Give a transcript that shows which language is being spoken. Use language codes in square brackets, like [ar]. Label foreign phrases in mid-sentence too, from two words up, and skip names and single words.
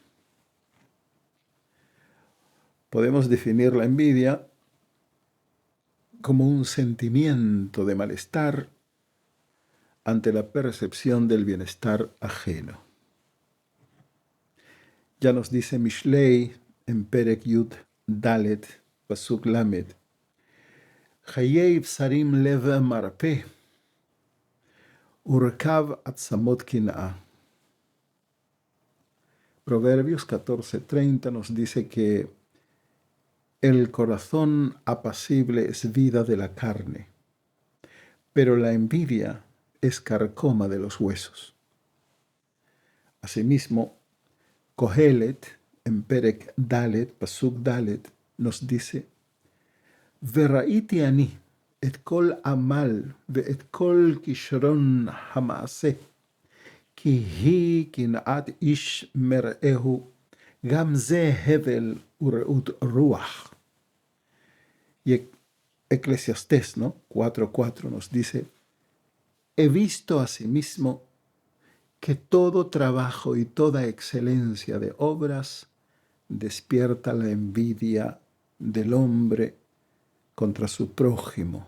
[es] Podemos definir la envidia como un sentimiento de malestar ante la percepción del bienestar ajeno. Ya nos dice Mishlei en [he] פרק יוד דלת, פסוק למד, חיי בשרים לב מרפא, ורקב עצמות קנאה. [es] Proverbios 14:30 nos dice que el corazón apacible es vida de la carne, pero la envidia es carcoma de los huesos. Asimismo, Kohelet, en [he] פרק דלת, פסוק דלת, [es] nos dice, [he] וראיתי אני את כל עמל ואת כל כשרון המעשה, כי היא קנאת איש מרעהו, גם זה הבל ורעות רוח. [es] Y Eclesiastés, ¿no? 4:4 nos dice, he visto asimismo que todo trabajo y toda excelencia de obras despierta la envidia del hombre contra su prójimo.